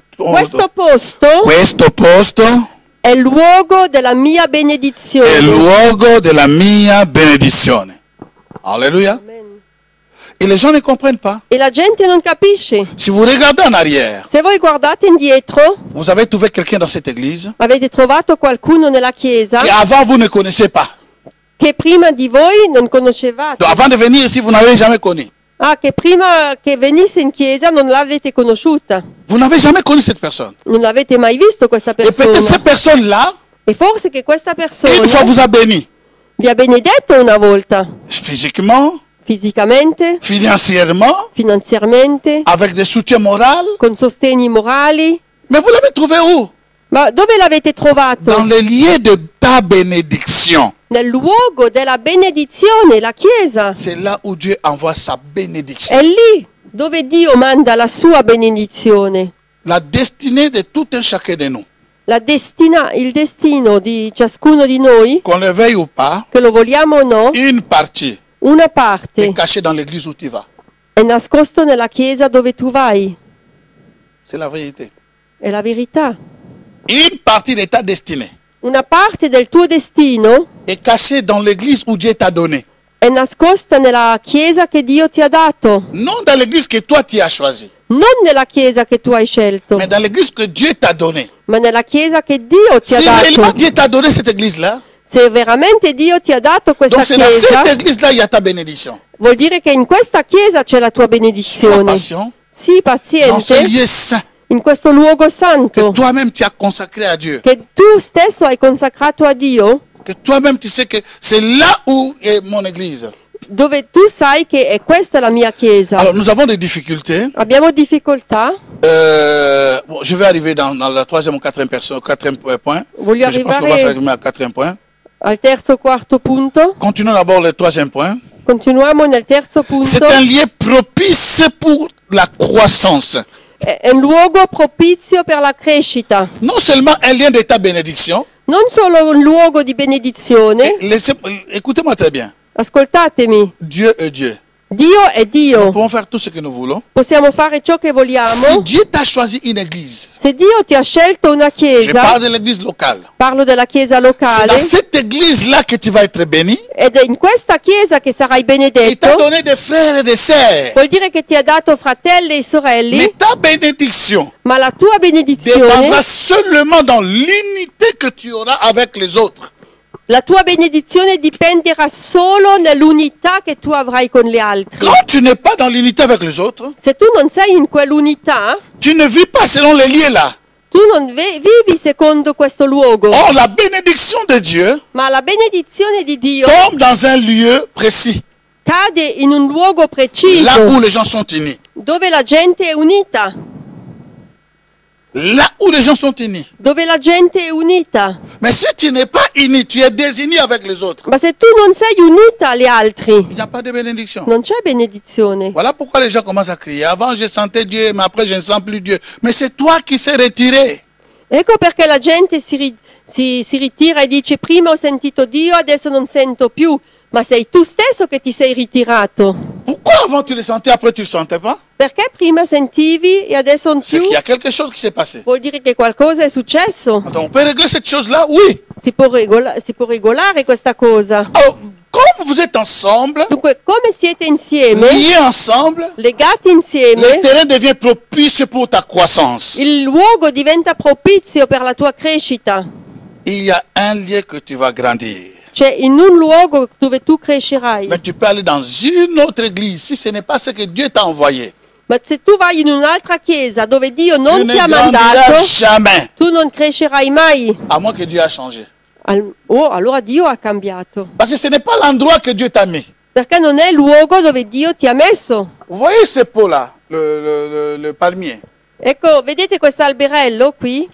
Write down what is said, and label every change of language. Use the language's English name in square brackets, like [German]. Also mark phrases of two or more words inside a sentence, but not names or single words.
[Italian] Questo posto questo posto è il luogo della mia è il benedizione. luogo della mia benedizione. [French] Alléluia. Amen. Et les gens ne comprennent pas. [Italian] E la gente non capisce. [French] Si vous regardez en arrière, [Italian] Se voi guardate indietro, [French] vous avez trouvé quelqu'un dans cette église [Italian] avete trovato qualcuno nella chiesa [French] et avant vous ne connaissez pas. [Italian] che prima di voi non conoscevate. [French] Donc avant de venir ici, vous n'avez jamais connu. [Italian] Ah, che prima che venisse in chiesa non l'avete conosciuta. [French] Vous n'avez jamais connu cette personne. [Italian] Non l'avete mai visto questa [French] Et peut-être [Italian] persona. [French] cette personne-là, [Italian] E forse che questa [French] une [Italian] persona [French] fois vous a béni. [Italian] vi ha benedetto una volta, [French] Physiquement, [Italian] fisicamente, [French] financièrement, [Italian] finanziariamente, [French] avec des soutiens moraux. [Italian] con sostegni morali. [French] Mais vous l'avez trouvé où? [Italian] Ma dove l'avete trovato? [French] Dans les lieux de ta bénédiction. [Italian] Nel luogo della benedizione, la chiesa. [French] C'est là où Dieu envoie sa bénédiction. [Italian] È lì dove Dio manda la sua benedizione. [French] La destinée de tout un chacun de nous, [Italian] Il destino di ciascuno di noi, [French] qu'on le veuille ou pas, [Italian] che lo vogliamo o no, [French] une partie [Italian] una [French] est [Italian] parte [French] cachée dans l'église où tu vas. [Italian] è nascosto nella chiesa dove tu vai. [French] C'est la vérité. [Italian] È la verità. [French] Une partie de ta destinée [Italian] Una parte del tuo destino [French] est cachée dans l'église où Dieu t'a donné. [Italian] è nascosta nella chiesa che Dio ti ha dato, [French] Non dans l'église que toi tu as choisie, [Italian] non nella chiesa che tu hai scelto, [French] mais dans l'église que Dieu t'a donnée. [Italian] ma nella chiesa che Dio ti [French] Si [Italian] ha [French] réellement [Italian] dato. [French] Dieu t'a donné cette église-là, [Italian] Se veramente Dio ti ha dato questa [French] donc c'est dans [Italian] chiesa, [French] cette église-là il y a ta bénédiction. [Italian] vuol dire che in questa chiesa c'è la tua [French] Sois [Italian] benedizione. [French] patient [Italian] Sii [French] dans ce [Italian] paziente [French] lieu saint [Italian] in questo luogo [French] que [Italian] santo [French] toi-même tu as consacré à Dieu. [Italian] che tu stesso hai consacrato a Dio, [French] Que toi-même tu sais que c'est là où est mon église. [Italian] dove tu sai che è questa la mia chiesa. [French] Alors nous avons des difficultés. [Italian] Abbiamo difficoltà. [French] Bon, je vais arriver dans la troisième ou quatrième point. [Italian] Voglio [French] Je pense qu'on va [Italian] arrivare [French] s'arriver al quatrième point. [Italian] al terzo quarto punto. [French] Continuons d'abord le troisième point. [Italian] Continuiamo nel terzo [French] C'est [Italian] punto. [French] un lieu propice pour la croissance. [Italian] È un luogo propizio per la crescita. [French] Non seulement un lien de ta bénédiction. [Italian] Non solo un luogo di benedizione. [French] Écoutez-moi très bien. [Italian] Ascoltatemi, [French] Dieu est Dieu. [Italian] Dio è [French] Nous [Italian] Dio. [French] pouvons faire tout ce que nous voulons. [Italian] Possiamo fare ciò che [French] Si [Italian] vogliamo. [French] Dieu t'a choisi une église, [Italian] Se Dio ti ha scelto una [French] je [Italian] chiesa, [French] parle de l'église locale. [Italian] parlo della chiesa [French] C'est dans [Italian] locale, [French] cette église-là que tu vas être béni. [Italian] ed è in questa chiesa che sarai [French] Il t'a [Italian] benedetto. [French] donné des frères et des sœurs. [Italian] Vuol dire che ti ha dato fratelli e sorelli, [French] Mais ta bénédiction [Italian] ma la tua benedizione, [French] dépendra seulement dans l'unité que tu auras avec les autres. [Italian] la tua benedizione dipenderà solo nell'unità che tu avrai con gli altri. [French] Quand tu n'es pas dans l'unité avec les autres, [Italian] Se tu non sei in quell'unità, [French] tu ne vis pas selon les lieux là. [Italian] tu non vivi secondo questo luogo, [French] Or, la bénédiction de Dieu [Italian] ma la benedizione di Dio [French] tombe dans un lieu précis, [Italian] cade in un luogo [French] là [Italian] preciso, [French] où les gens sont unis. [Italian] dove la gente è unita, [French] Là où les gens sont unis. [Italian] dove la gente è unita. [French] Mais si tu n'es pas uni, tu es désigné avec les autres. [Italian] Ma se tu non sei unita agli altri, [French] Il n'y a pas de bénédiction. [Italian] non c'è benedizione. [French] Voilà pourquoi les gens commencent à crier. Avant, je sentais Dieu, mais après, je ne sens plus Dieu. Mais c'est toi qui s'es retiré. [Italian] Ecco perché la gente si ritira e dice prima ho sentito Dio, adesso non sento più. Ma sei tu stesso che ti sei ritirato. [French] Pourquoi avant tu le sentais, après tu ne le sentais pas? [Italian] Perché prima sentivi e adesso non [French] C'est [Italian] più? [French] qu'il y a quelque chose qui s'est passé. [Italian] Vuol dire che qualcosa è successo. [French] Donc on peut régler cette chose-là? Oui. [Italian] Si può regolare questa cosa. [French] Alors, comme vous êtes ensemble, [Italian] Dunque, come siete insieme, [French] liés ensemble, [Italian] legati [French] le [Italian] insieme, [French] terrain devient propice pour ta croissance. [Italian] il luogo diventa propizio per la tua crescita. [French] Il y a un lieu que tu vas grandir. [Italian] C'è in un luogo dove tu crescerai. [French] Mais tu peux aller dans une autre église si ce n'est pas ce que Dieu t'a envoyé. [Italian] Ma se tu vai in un'altra chiesa dove Dio [French] Tu [Italian] non [French] ne [Italian] ti ha [French] grandiras [Italian] mandato, [French] jamais. [Italian] tu non crescerai mai. [French] À moins que Dieu a changé. [Italian] Allora Dio ha cambiato. [French] Parce que ce n'est pas l'endroit que Dieu t'a mis. [Italian] Perché non è il luogo dove Dio ti ha messo. [French] Vous voyez ce pot-là, le palmier. [Italian] Ecco, vedete questo alberello qui?